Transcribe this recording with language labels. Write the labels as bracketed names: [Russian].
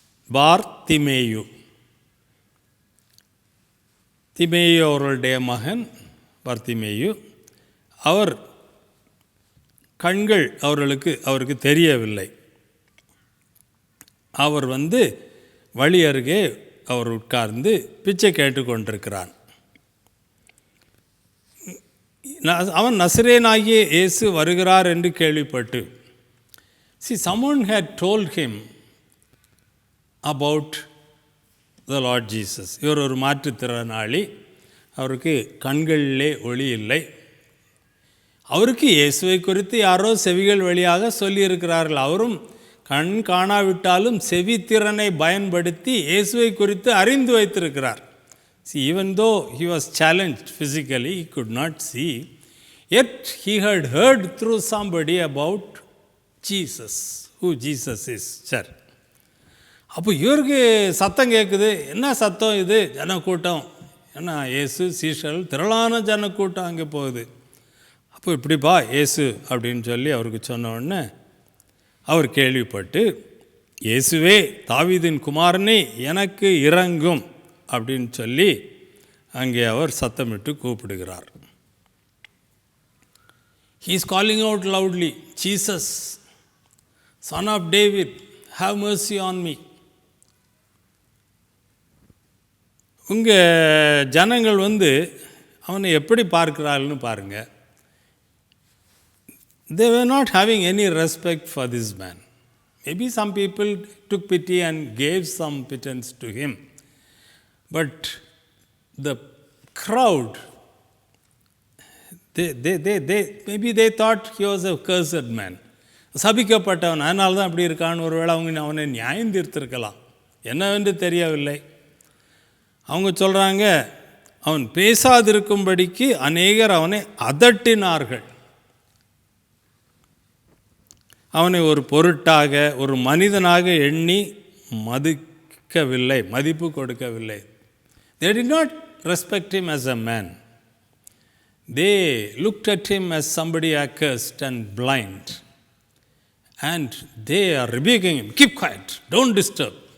[Tamil] பார்த்திமேயு, திமேயு அவர்களுடைய மகன் பார்த்திமேயு. அவர் கண்கள் அவருக்கு தெரியவில்லை. அவர் வழி அருகே அவர் உட்கார்ந்து பிச்சை கேட்டுக்கொண்டிருக்கிறான். அவன் நசரேனாகிய இயேசு வருகிறார் என்று கேள்விப்பட்டு, [English] someone had told him about the Lord Jesus. [Tamil] இவர் ஒரு மாற்றுத்திறனாளி, அவருக்கு கண்களிலே ஒளி இல்லை. அவருக்கு இயேசுவை குறித்து யாரோ செவிகள் வழியாக சொல்லியிருக்கிறார்கள். அவரும் கண் காணாவிட்டாலும் செவித்திறனை பயன்படுத்தி இயேசுவை குறித்து அறிந்து வைத்திருக்கிறார். [English] Even though he was challenged physically, he could not see, yet he had heard through somebody about Jesus, who Jesus is. [Tamil] சரி, அப்போ இவருக்கு சத்தம் கேட்குது. என்ன சத்தம் இது? ஜனக்கூட்டம். ஏன்னா இயேசு சீஷர்கள் திரளான ஜனக்கூட்டம் அங்கே போகுது. அப்போ இப்படிப்பா இயேசு அப்படின்னு சொல்லி அவருக்கு சொன்ன உடனே அவர் கேள்விப்பட்டு, இயேசுவே தாவீதின் குமாரனே எனக்கு இறங்கும் அப்படின்னு சொல்லி அங்கே அவர் சத்தமிட்டு கூப்பிடுகிறார். [English] He is calling out loudly, Jesus, Son of David, have mercy on me. [Tamil] உங்கள் ஜனங்கள் அவனை எப்படி பார்க்கிறாள்னு பாருங்கள். [English] They were not having any respect for this man. Maybe some people took pity and gave some pittance to him. But the crowd, maybe they thought he was a cursed man. [Tamil] சபிக்கப்பட்டவன், அதனால தான் அப்படி இருக்கான்னு ஒருவேளை அவங்க அவனை நியாயம் தீர்த்திருக்கலாம், என்னவென்று தெரியவில்லை. அவங்க சொல்கிறாங்க, அவன் பேசாதிருக்கும்படிக்கு அநேகர் அவனை அதட்டினார்கள். அவனை ஒரு பொருட்டாக, ஒரு மனிதனாக எண்ணி மதிக்கவில்லை, மதிப்பு கொடுக்கவில்லை. [English] They did not respect him as a man. They looked at him as somebody accursed and blind. And they are rebuking him. Keep quiet, don't disturb.